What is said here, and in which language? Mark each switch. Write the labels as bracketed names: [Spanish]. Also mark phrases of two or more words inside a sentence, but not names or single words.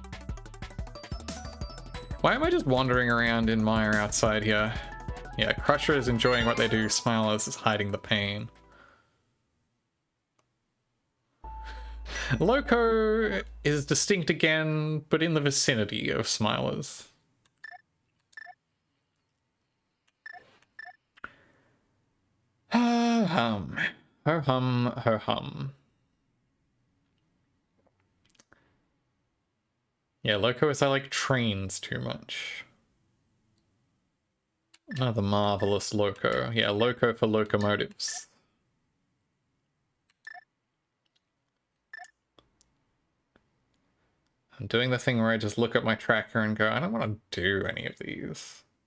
[English] Why am I just wandering around in Mire outside here? Yeah, Crusher is enjoying what they do, Smilers is hiding the pain. Loco is distinct again, but in the vicinity of Smilers. Ho hum. Ho hum, ho hum. Yeah, Loco is I like trains too much. Another marvelous Loco. Yeah, Loco for locomotives. I'm doing the thing where I just look at my tracker and go, I don't want to do any of these.